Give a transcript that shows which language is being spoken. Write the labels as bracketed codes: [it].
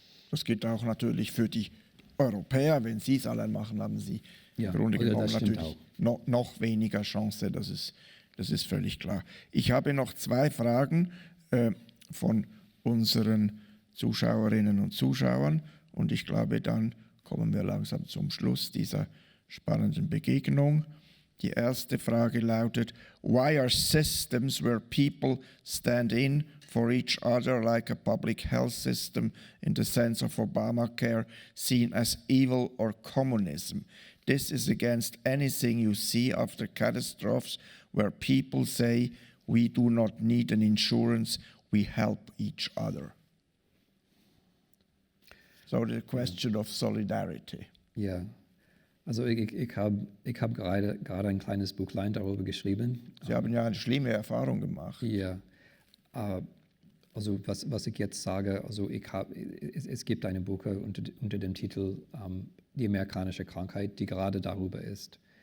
[de] Das gilt auch natürlich für die Europäer. Wenn sie es allein machen, haben sie im Grunde genommen natürlich noch weniger Chance. Das ist völlig klar. Ich habe noch 2 Fragen von unseren Zuschauerinnen und Zuschauern und ich glaube, dann kommen wir langsam zum Schluss dieser spannenden Begegnung. Die erste Frage lautet: [en] Why are systems where people stand in for each other, like a public health system in the sense of Obamacare, seen as evil or communism? This is against anything you see after catastrophes where people say, we do not need an insurance, we help each other. So the question of solidarity. [de] Ja, also ich hab gerade ein kleines Buchlein darüber geschrieben. Sie haben ja eine schlimme Erfahrung gemacht. Ja, also was ich jetzt sage, also es gibt eine Buch unter dem Titel Die amerikanische Krankheit, die gerade darüber ist.